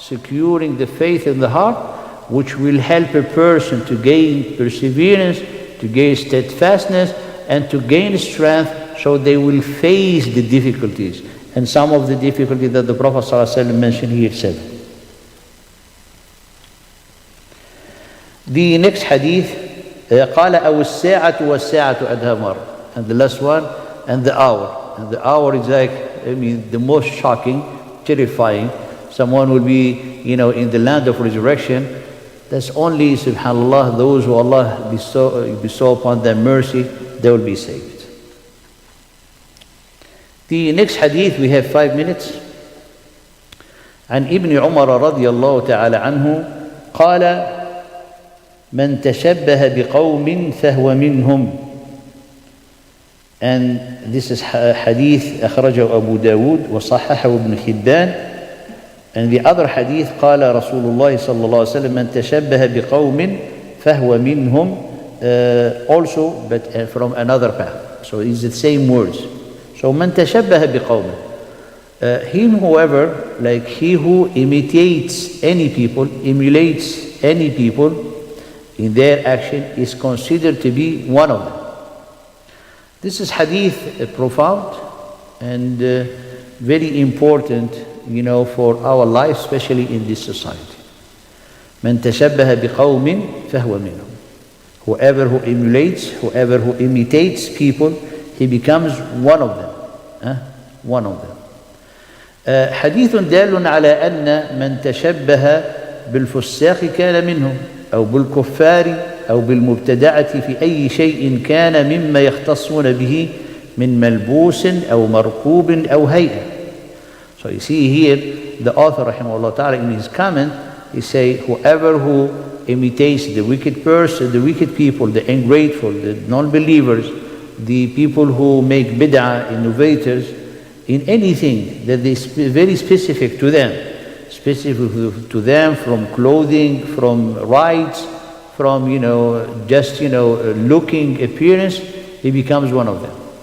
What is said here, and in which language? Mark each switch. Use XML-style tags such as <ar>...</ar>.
<en>Securing the faith in the heart, which will help a person to gain perseverance, to gain steadfastness, and to gain strength, so they will face the difficulties. And some of the difficulties that the Prophet ﷺ mentioned here said. The next hadith,</en> <ar>قال أو الساعة والساعة أدهى.</ar> <en>And the last one, and the hour. And the hour is like, the most shocking, terrifying. Someone will be, in the land of resurrection. That's only, subhanallah, those who Allah bestow upon them mercy, they will be saved. The next hadith, we have 5 minutes.</en> <ar>عن ابن عمر رضي الله تعالى عنه قال من تشبه بقوم فهو منهم.</ar> <en>And this is hadith</en> <ar>أخرجه أبو داود وصححه ابن حبان.</ar> <en>And the other hadith</en> <ar>قال رسول الله صلى الله عليه وسلم من تشبه بقوم فهو منهم</ar> <en>also, but from another path. So it's the same words. So man tashabbaha biqawmin. Him whoever, like he who imitates any people, emulates any people in their action, is considered to be one of them. This is hadith profound and very important, for our life, especially in this society. Man tashabbaha biqawmin fahuwa minhum. Whoever who emulates, whoever who imitates people, he becomes one of them. One of them.</en> <ar>حديث دال على أن من تشبه بالفساق كان منهم أو بالكفار أو بالمبتدعة في أي شيء كان مما يختصون به من ملبوس أو مركوب أو هيئة.</ar> <en>So you see here the author rahimahullah ta'ala in his comment, he say whoever who imitates the wicked person, the wicked people, the ungrateful, the non-believers, the people who make bid'ah, innovators, in anything that is very specific to them, from clothing, from rights, from looking appearance, he becomes one of them.</en>